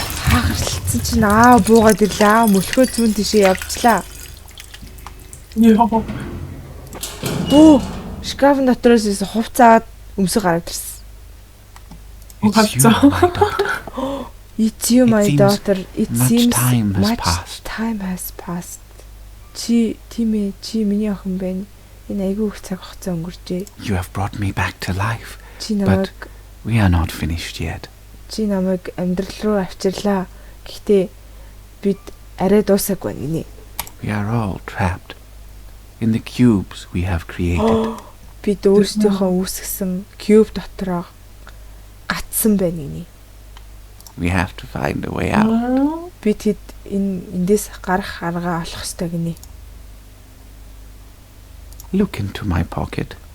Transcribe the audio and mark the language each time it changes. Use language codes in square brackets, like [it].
[mn] Хагарцсан чинь буугаад ирлээ. Мөлхөө зүүн тишээ явцлаа. Йоо. Шкафын дотроос хувцаад өмсөг гараад ирсэн. [en] It's you, my daughter. It seems much time has passed. [mn] Чи миний охин байна. Энэ айгүй их цаг хугацаа өнгөрчээ. [en] You have brought me back to life. [mn] Чи намайг [en] We are not finished yet. [mn] Чи намайг амьдрал руу авчирлаа. Гэхдээ бид арай дуусаагүй гинэ. [en] We are all trapped in the cubes we have created. [mn] Бид өөрсдийнхөө үүсгэсэн куб дотроо гатсан байна гинэ. [en] We have to find a way out. [mn] Бид эндээс гарах аргаа олох ёстой гинэ. [en] Look into my pocket.